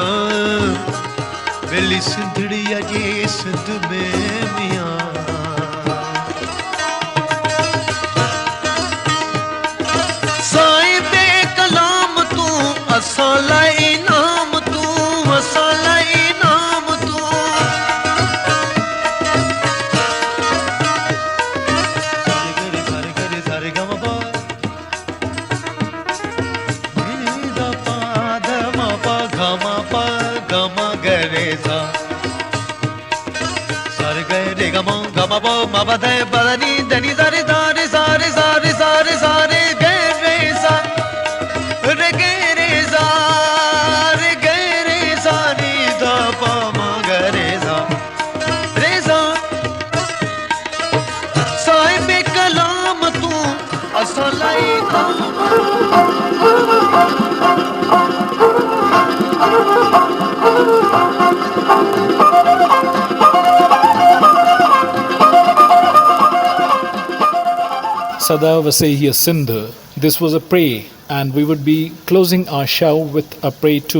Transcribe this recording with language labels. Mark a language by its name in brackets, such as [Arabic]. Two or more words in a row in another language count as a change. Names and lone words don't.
[Sindhi] बेली सिंधड़ी अजे सिंध में मिया साईं बे कलाम तू असां लाइ इनाम तू असां लाइ इनाम तू सारे गम पा नी दा पा ध म पा ग म गरे सा सारे गरे ग म प म प ध प नी ध नी सा रे सारे सारे सारे सारे सारे गरे सा रे गरे सा रे गरे सा नी द प म गरे सा रे सा साहिब कलाम तू असां लाइ سدا وسهي سنڌ. [English] This was a pray, and we would be closing our show with a pray too.